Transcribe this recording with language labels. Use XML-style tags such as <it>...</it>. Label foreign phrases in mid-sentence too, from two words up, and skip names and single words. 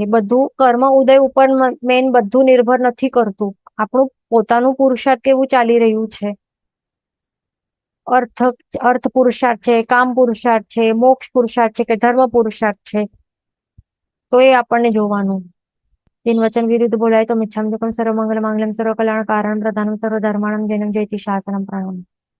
<gu>બધું કર્મ ઉદય ઉપર મેન બધું નિર્ભર નથી કરતું. આપણું પોતાનું પુરુષાર્થ કેવું ચાલી રહ્યું છે? અર્થ પુરુષાર્થ છે, કામ પુરુષાર્થ છે, મોક્ષ પુરુષાર્થ છે કે ધર્મ પુરુષાર્થ છે? તો એ આપણને જોવાનું. જિન વચન વિરુદ્ધ બોલાય તો</gu> <pra>मिच्छामि दुक्कड़म</pra> <sa>सर्वमंगल मांगल्यम सर्वकल्याण कारण प्रदानम सर्वधर्माणम जयम जयति शासनम प्रणम.</sa>